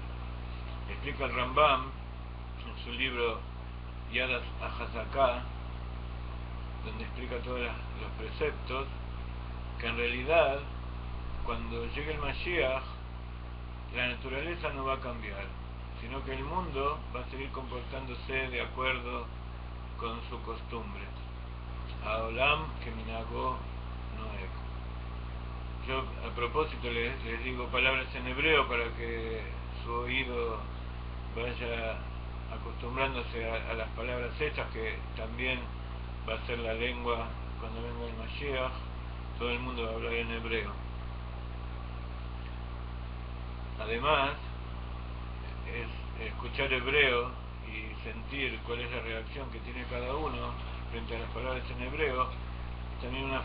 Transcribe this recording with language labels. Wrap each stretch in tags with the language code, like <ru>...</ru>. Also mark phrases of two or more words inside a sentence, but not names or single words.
<es>Explica el Rambam en su libro Yad HaZaká, donde explica todos los preceptos, que en realidad cuando llegue el Mashiach la naturaleza no va a cambiar, sino que el mundo va a seguir comportándose de acuerdo con su costumbre.</es> <he>Haolam keminago noeg.</he> <es>Yo a propósito les digo palabras en hebreo para que su oído vaya acostumbrándose a las palabras estas, que también va a ser la lengua cuando venga el Mashiach. Todo el mundo va a hablar en hebreo. Además, es escuchar hebreo y sentir cuál es la reacción que tiene cada uno frente a las palabras en hebreo, es también una</es>